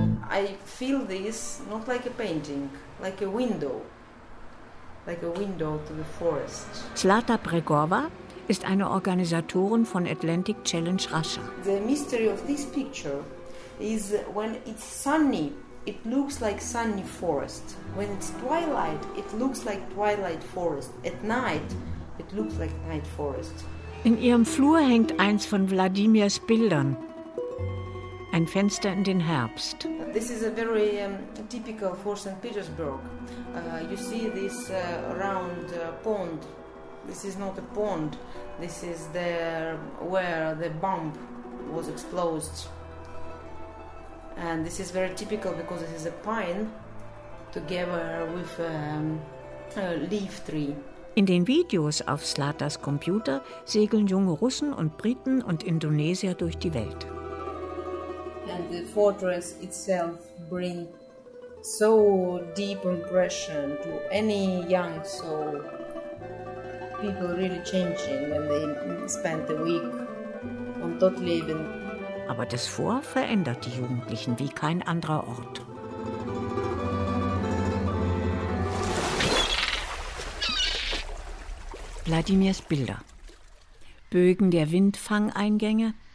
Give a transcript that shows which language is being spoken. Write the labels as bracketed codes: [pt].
[en] I feel this not like a painting, like a window. Like a window to the forest. [de] Zlata Bregova ist eine Organisatorin von Atlantic Challenge Russia. [en] The mystery of this picture is when it's sunny, it looks like sunny forest. When it's twilight, it looks like twilight forest. At night, it looks like night forest. [de] In ihrem Flur hängt eins von Wladimirs Bildern. Ein Fenster in den Herbst. [en] This is a very typical for St. Petersburg. You see this round pond. This is not a pond. This is the where the bomb was exploded. And this is very typical because this is a pine together with a leaf tree. [de] In den Videos auf Slatas Computer segeln junge Russen und Briten und Indonesier durch die Welt. [en] And the fortress itself bring so deep impression to any young soul. People really changing when they spend the week on Todleben. [de] Aber das Fort verändert die Jugendlichen wie kein anderer Ort. Wladimirs Bilder. Bögen der Windfangeingänge.